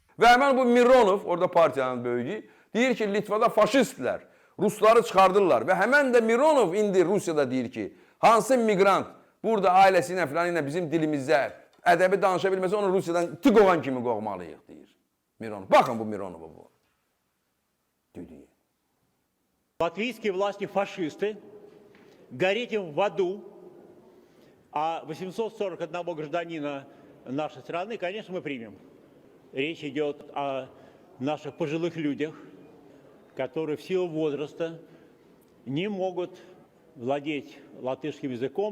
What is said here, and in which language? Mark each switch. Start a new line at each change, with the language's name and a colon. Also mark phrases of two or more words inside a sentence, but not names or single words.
Azerbaijani: Və həmən bu Mironov, orada partiyanın böyüyü, deyir ki, Litvada faşistlər, Rusları çıxardırlar. Və həmən də Mironov indi Rusiyada deyir ki, hansı miqrant burada ailəsi ilə filan ilə bizim dilimizdə ədəbi danışa bilməsə, onu Rusiyadan tıqovan kimi qovmalıyıq, deyir Mironov. Baxın bu Mironov'a bu. Düdüyü.
Russian: Латвийские власти фашисты, гореть им в аду, а 841 гражданина нашей страны, конечно, мы примем. Речь идет о наших пожилых людях, которые в силу возраста не могут владеть латышским языком.